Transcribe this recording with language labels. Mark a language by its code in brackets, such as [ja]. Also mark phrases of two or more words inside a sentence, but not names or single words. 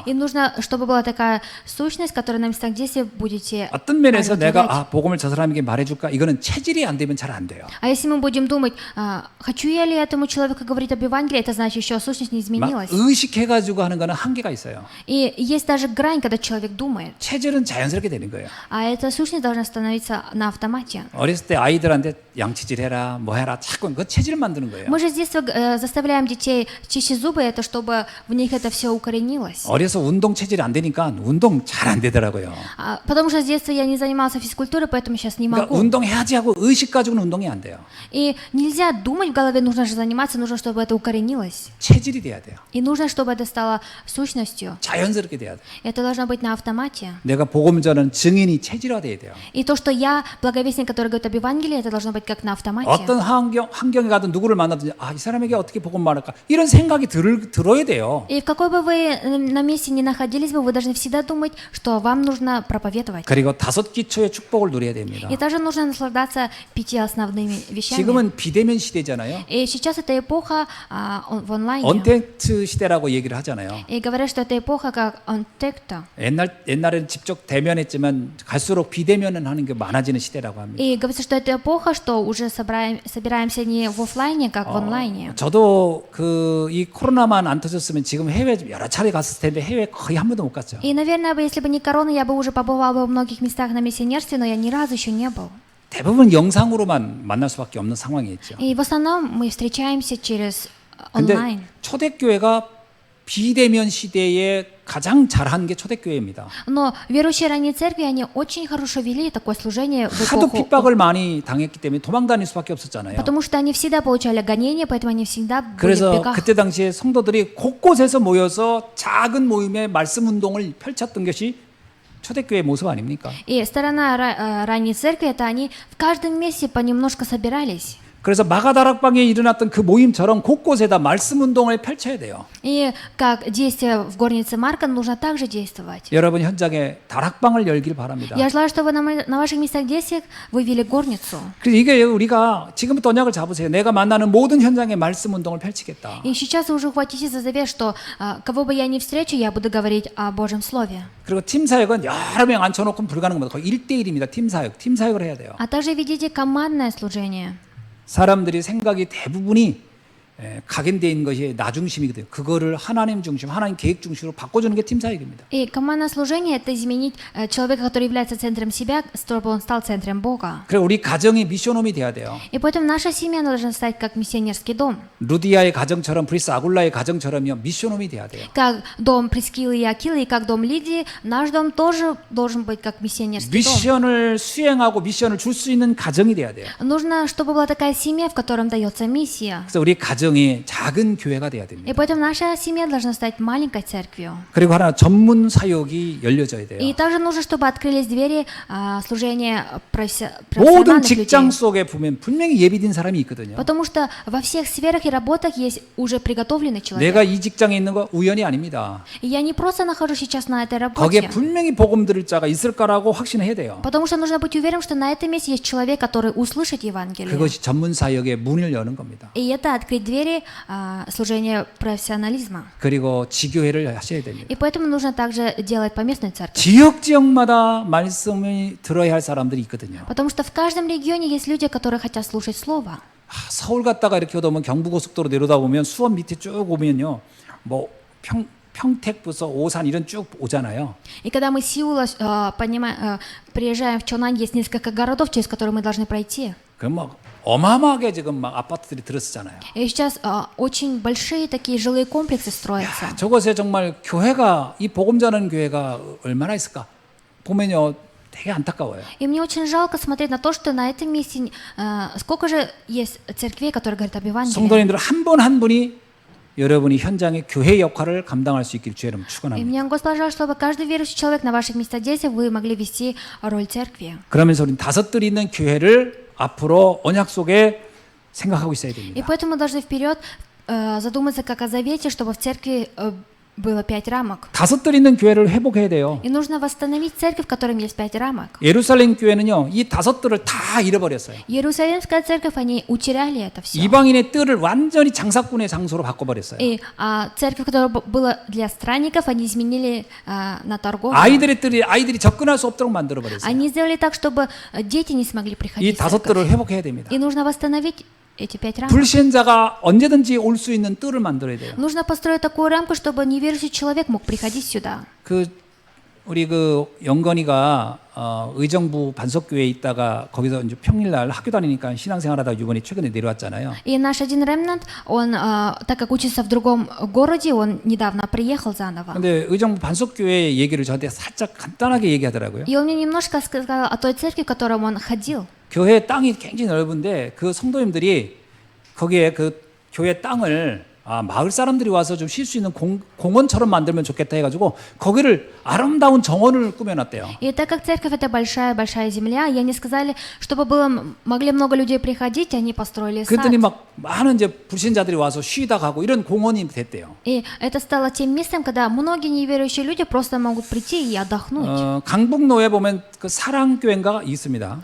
[ru] И нужно, чтобы была такая сущность, которая на местах действия будете [ko] 어떤 면에서 내가 [ru] оживлять. [ko] 복음을 저 사람에게 말해줄까? 이거는 체질이 안 되면 잘 안 돼요. [ru] А если мы будем думать, хочу я ли этому человеку говорить об Евангелии, это значит, еще сущность не [ko] 막 [ru] изменилась. [ko] 의식해가지고 하는 거는 한계가 있어요. [ru] И есть даже грань, когда человек думает. [ko] 체질은 자연스럽게 되는 거예요. [ru] А эта сущность должна становиться на автомате. [ko] 어렸을 때 아이들한테 양치질 해라, 뭐 해라, 자꾸 그 체질을 만드는 거예요. [ru] Мы же с детства заставляем детей чистить зубы, это чтобы в них это все укоренилось. [ko] 어려서 운동 체질이 안 되니까 운동 잘 안 되더라고요. [ru] Потому что с детства я не занимался физкультурой, поэтому сейчас не [ko] 그러니까 [ru] могу. [ko] 운동해야지 하고 의식 가지고는 운동이 안 돼요. [ru] И нельзя думать в голове, нужно же заниматься, нужно, чтобы это укоренилось. [ko] 체질이 돼야 돼요. [ru] И нужно, чтобы это стало сущностью. [ko] 자연스럽게 돼야 돼요. [ru] Это должно быть на автомате. [ko] 내가 복음 전하는 증인이 체질화돼야 돼요. [ru] И то, что я благовестник, который говорит об Евангелии, это должно быть как на автомате. [ko] 어떤 환경에 가든 누구를 만나든지 이 사람에게 어떻게 복음 말할까 이런 생각이 들어야 돼요. [ru] И в какой бы вы на месте ни находились бы, вы должны всегда думать, что вам нужно проповедовать. [ko] 그리고 5 기초의 축복을 누려야 됩니다. [ru] И также нужно наслаждаться 5 основными вещами. [ko] 지금은 비대면 시대잖아요. [ru] И сейчас эта эпоха в онлайне. [ko] 언택트 시대라고 얘기를 하잖아요. [ru] И говорят, что это эпоха как онтекта. [ko] 옛날에는 직접 대면했지만 갈수록 비대면은 하는 게 많아지는 시대라고 합니다. [ru] И говорится, что это эпоха, что уже собираемся не в офлайне, как в онлайне. [ko] 저도 이 코로나만 안 터졌으면 지금 해외 여러 차례 갔을 텐데 해외 거의 한 번도 못 갔죠. [ru] И, наверное, если бы не корона, я бы уже побывал бы в многих местах на миссионерстве, но я ни разу еще не был. [ko] 대부분 영상으로만 만날 수밖에 없는 상황이었죠. [ru] И в основном мы встречаемся через [ko] 근데 [ru] онлайн. [ko] 초대교회가 비대면 시대에 가장 잘한 게 초대교회입니다. [ru] Но верующие ранней церкви, они очень хорошо вели такое служение в [ko] 하도 [ru] эпоху. [ko] 핍박을 많이 당했기 때문에 도망 다닐 수밖에 없었잖아요. [ru] Потому что они всегда получали гонения, поэтому они всегда были в [ko] 그래서 [ru] бегах. [ko] 그때 당시에 성도들이 곳곳에서 모여서 작은 모임의 말씀 운동을 펼쳤던 것이 초대교회 모습 아닙니까? [ru] И сторона ранней церкви, это они в каждом месте понемножку собирались. [ko] 그래서 마가다락방에 일어났던 그 모임처럼 곳곳에다 말씀 운동을 펼쳐야 돼요. [ru] И как действие в горнице Марка, нужно также действовать. [ko] 여러분 현장에 다락방을 열길 바랍니다. [ru] Я желаю, чтобы на ваших местах действий вы вели горницу. [ko] 그래서 이게 우리가 지금부터 언약을 잡으세요. 내가 만나는 모든 현장에 말씀 운동을 펼치겠다. [ru] И сейчас вы уже ухватитесь за завет, что кого бы я ни встречу, я буду говорить о Божьем Слове. [ko] 그리고 팀 사역은 여러 명 앉혀놓고 불가능합니다. 거의 1대1입니다. 팀 사역을 해야 돼요. [ru] А также ведите командное служение. [ko] 사람들이 생각이 대부분이 각인되어 있는 것이 나 중심이거든요. 그거를 하나님 중심, 하나님 계획 중심으로 바꿔주는 게 팀 사역입니다. [ru] И командное служение – это изменить человека, который является центром себя, чтобы он стал центром Бога. [ko] 그리고 우리 가정이 미션홈이 돼야 돼요. [ru] И поэтому наша семья должна стать как миссионерский дом. [ko] 루디아의 가정처럼 브리스 아굴라의 가정처럼요 미션홈이 돼야 돼요. [ru] Как дом Прескилы и Акилы, и как дом Лидии, наш дом тоже должен быть как миссионерский дом. [ko] 미션을 수행하고 미션을 줄 수 있는 가정이 돼야 돼요. [ru] Нужно, чтобы была такая семья, в котором дается миссия. [ko] 그래서 우리 가정이 작은 교회가 돼야 됩니다. [ru] И поэтому наша семья должна стать маленькой церковью. [ko] 그리고 하나 전문 사역이 열려져야 돼요. [ru] И также нужно, чтобы открылись двери служения [ko] 모든 [ru] профессиональных [ko] 직장 [ru] людей. [ko] 속에 보면 분명히 예비된 사람이 있거든요. [ru] Потому что во всех сферах и работах есть уже приготовленный человек. [ko] 내가 이 직장에 있는 거 우연이 아닙니다. [ru] И я не просто нахожусь сейчас на этой [ko] 거기에 [ru] работе. [ko] 분명히 복음 들을 자가 있을 거라고 확신해야 돼요. [ru] Потому что нужно быть уверенным, что на этом месте есть человек, который услышит Евангелие. [ko] 그것이 전문 사역의 문을 여는 겁니다. [ru] И это открыть двери вере служение профессионализма. [ko] 그리고 지교회를 하셔야 됩니다. [ru] И поэтому нужно также делать поместную церковь. [ko] 지역마다 말씀이 들어야 할 사람들이 있거든요. [ru] Потому что в каждом регионе есть люди, которые хотят слушать Слово. [ko] 서울 갔다가 이렇게 오다 보면 경부고속도로 내려다 보면 수원 밑에 쭉 오면요. 뭐 평택부터 오산 이런 쭉 오잖아요. [ru] И когда мы с Сеула приезжаем в Чонань, есть несколько городов, через которые мы должны пройти. [ko] 그럼 막 어마어마하게 지금 막 아파트들이 들어서잖아요. [ru] И сейчас очень большие такие жилые комплексы строятся. [ko] 저것에 정말 교회가 이 복음 전하는 교회가 얼마나 있을까? 보면요. 되게 안타까워요. [ru] И мне очень жалко смотреть на то, что на этом месте сколько же есть церквей, которые говорят об Евангелии. [ko] 성도님들 한 분 한 분이 여러분이 현장의 교회 역할을 감당할 수 있기를 주의 이름으로 [ru] И [ko] 축원합니다. [ru] мне Господь пожелал, чтобы каждый верующий человек на ваших местах действия вы могли вести роль церкви. [ko] 그러면서 우리는 다섯들이 있는 교회를 앞으로 언약 속에 생각하고 있어야 [ru] И [ko] 됩니다. [ru] поэтому мы должны вперед задуматься как о завете, чтобы в церкви было 5 рамок. [ko] 다섯들이 있는 교회를 회복해야 돼요. [ru] И нужно восстановить церковь, в которой есть 5 рамок. [ko] 예루살렘 교회는요, 이 다섯들을 다 잃어버렸어요. [ru] Иерусалимская церковь, они утеряли это все. [ko] 이방인의 뜰을 완전히 장사꾼의 장소로 바꿔버렸어요. [ru] И церковь, которая была для странников, они изменили на торговлю. [ko] 아이들의 뜰이 아이들이 접근할 수 없도록 만들어버렸어요. [ru] Они сделали так, чтобы дети не смогли [ko] 이 [ru] приходить в [ko] 다섯들을 [ru] церковь. [ko] 회복해야 됩니다. [ru] И нужно восстановить эти 5 рамок. [ko] 불신자가 언제든지 올 수 있는 뜰을 만들어야 돼요. [ru] Нужно построить такую рамку, чтобы неверующий человек мог приходить сюда. [ko] 우리 영건이가 의정부 반석교회에 있다가 거기서 이제 평일날 학교 다니니까 신앙생활하다 이번에 최근에 내려왔잖아요. [ru] И наш один ремнант, он, так как учится в другом городе, он недавно приехал заново. [ko] 근데 의정부 반석교회 얘기를 저한테 살짝 간단하게 얘기하더라고요. [ru] И он мне немножко сказал о той церкви, в которой он ходил. [ko] 교회 땅이 굉장히 넓은데 그 성도님들이 거기에 그 교회 땅을 마을 사람들이 와서 좀 쉴 수 있는 공원처럼 만들면 좋겠다 해가지고 거기를 아름다운 정원을 꾸며놨대요. [ru] И так как церковь это большая земля, и они сказали, чтобы могли много людей приходить, они построили сад. [ko] 그랬더니 막 많은 이제 불신자들이 와서 쉬다 가고 이런 공원이 됐대요. [ru] И это стало тем местом, когда многие неверующие люди просто могут прийти и отдохнуть. [ko] 강북로에 보면 그 사랑교회인가 있습니다.